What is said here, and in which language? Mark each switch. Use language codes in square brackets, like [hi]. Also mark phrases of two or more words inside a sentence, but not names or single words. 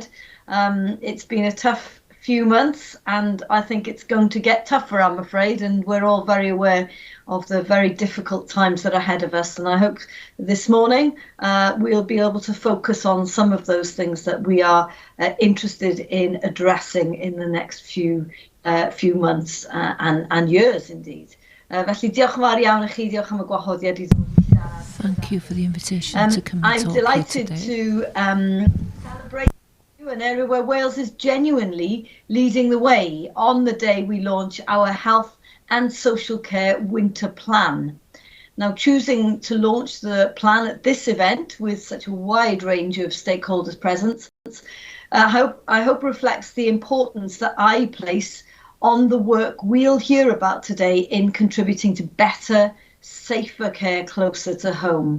[en] It's been a tough few months, and I think it's going to get tougher, I'm afraid, and we're all very aware of the very difficult times that are ahead of us. And I hope this morning we'll be able to focus on some of those things that we are interested in addressing in the next few months and years indeed. [cy] Felly diolch yn fawr iawn I chi, diolch am y gwahoddiad I ddod I siarad. [en] Thank you for the invitation to come and I'm talk delighted here today. to celebrate an area where Wales is genuinely leading the way on the day we launch our Health and Social Care Winter Plan. Now, choosing to launch the plan at this event with such a wide range of stakeholders present, I hope reflects the importance that I place on the work we'll hear about today in contributing to better, safer care closer to home.